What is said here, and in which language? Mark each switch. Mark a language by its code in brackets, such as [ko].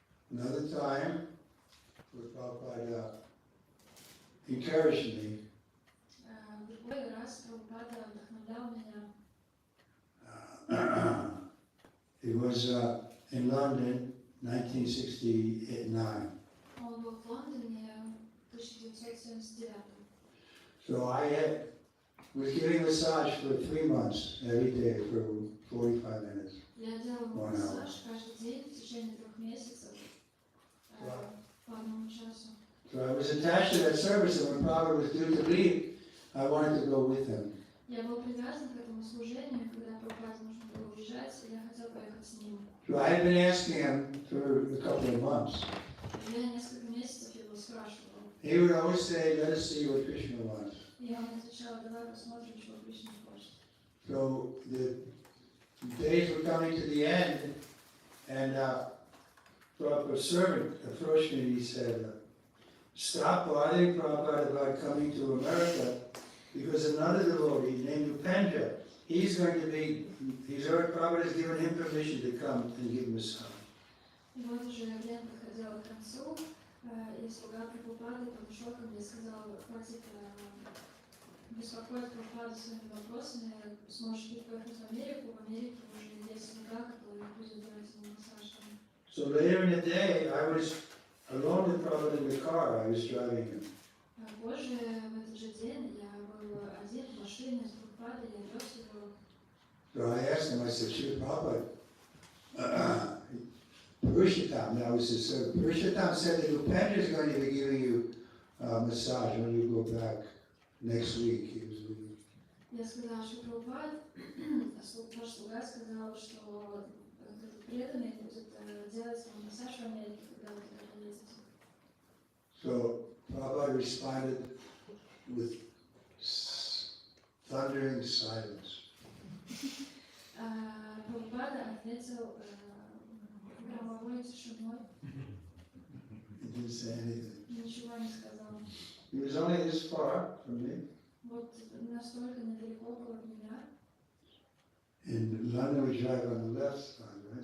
[en] Another time, Prabhupada encouraged me. [ru] В другой раз Прабхупада вдохновлял меня. [en] It was in London, 1969. [ru] Он был в Лондоне в 1979. [en] So I was giving massage for 3 months every day for 45 minutes. [ru] Я делала массаж каждый день в течение 3 месяцев по 1 часу. [en] So I was attached to that service, and when Prabhupada was due to leave, I wanted to go with him. [ru] Я был привязан к этому служению, когда Прабхупаде нужно было уезжать, и я хотел поехать с ним. [en] So I had been asking him for a couple of months. [ru] Я несколько месяцев его спрашивал. [en] He would always say, let us see what Krishna wants. [ru] И он отвечал, давай посмотрим, чего Кришна хочет. [en] So the days were coming to the end, and a servant approached me and he said, stop bothering Prabhupada about coming to America, because another devotee named Upendra, Prabhupada has given him permission to come and give him a sign. [ru] И вот уже лето подходило к концу, и слуга Прабхупады подошел ко мне и сказал, хватит беспокоить Прабхупаду своими вопросами, сможешь ли поехать в Америку уже есть слуга, который будет делать ему массаж. [en] So later in the day, I was alone with Prabhupada in the car, I was driving him. [ru] Позже, в этот же день, я был один в машине с Прабхупадой, я вез его. [en] So I asked him, I said, Sri Prabhupada, Purushottam, that was his servant. Purushottam said that Upendra is going to be giving you a massage when you go back next week. He was with you. [ru] Я сказал, что Прабхупад, ваш слуга сказал, что этот преданный будет делать вам массаж в Америке, когда вы туда поедете. [en] So Prabhupada responded with thundering silence. [ru] Прабхупада ответил громовой тишиной, [en] He didn't say anything. [ru] ничего не сказал. [en] He was only this far from me. [ru] Вот настолько недалеко был от меня. [en] In London we drive on the left side, right?